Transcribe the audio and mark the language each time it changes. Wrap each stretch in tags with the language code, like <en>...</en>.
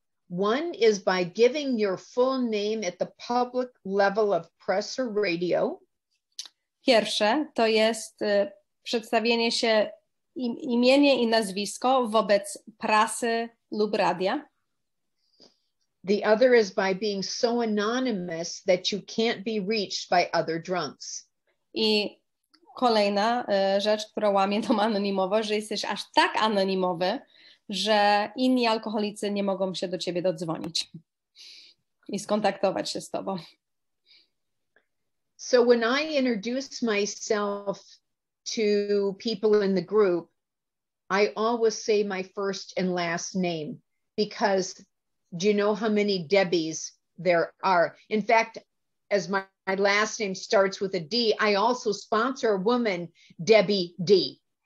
<en>One is by giving your full name at the public level of press or radio.</en> <pl>Pierwsze to jest przedstawienie się imienie i nazwisko wobec prasy lub radia.</pl> <en>The other is by being so anonymous that you can't be reached by other drunks.</en> <pl>I kolejna rzecz, która łamie tą anonimowość, że jesteś aż tak anonimowy, że inni alkoholicy nie mogą się do ciebie dodzwonić i skontaktować się z tobą.</pl> <en>So when I introduce myself to people in the group, I always say my first and last name, because do you know how many Debbies there are? In fact, as my last name starts with a D, I also sponsor a woman, Debbie D.</en>